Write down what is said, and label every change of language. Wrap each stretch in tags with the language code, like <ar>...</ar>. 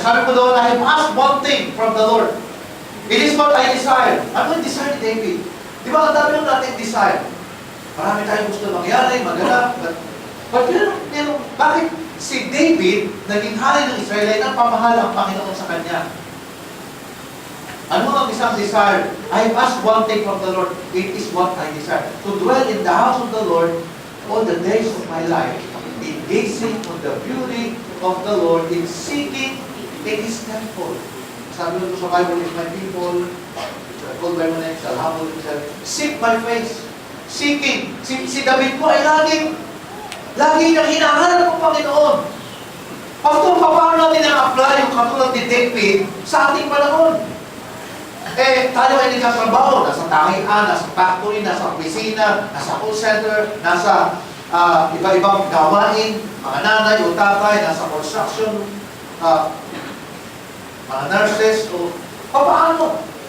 <tl>Sabi ko doon,</tl> <en>I have asked one thing from the Lord. It is what I desire.</en> <tl>Ano yung desire ni David? Di ba ang dami lang natin desire? Marami tayong gusto mangyari, maganap. But bakit si David naging hari ng Israelite ang pamahala ang Panginoon sa kanya? Ano ang isang desire?</tl> <en>I have asked one thing from the Lord. It is what I desire. To dwell in the house of the Lord all the days of my life, in gazing on the beauty of the Lord, in seeking in His temple.</en> <tl>Sabi ko sa Bible,</tl> <en>if my people, called by my name, shall humble themselves, seek my face. Seeking.</en> <tl>Si David po ay lagi niyang hinahanap ng Panginoon. Pastor, paano natin na-apply yung katulad ni David sa ating panahon? Tayo ay nagkatrabaho, nasa tahian, nasa factory, nasa opisina, nasa call center, nasa iba-ibang gawain, mga nanay o tatay, nasa construction, mga nurses, o paano?</tl>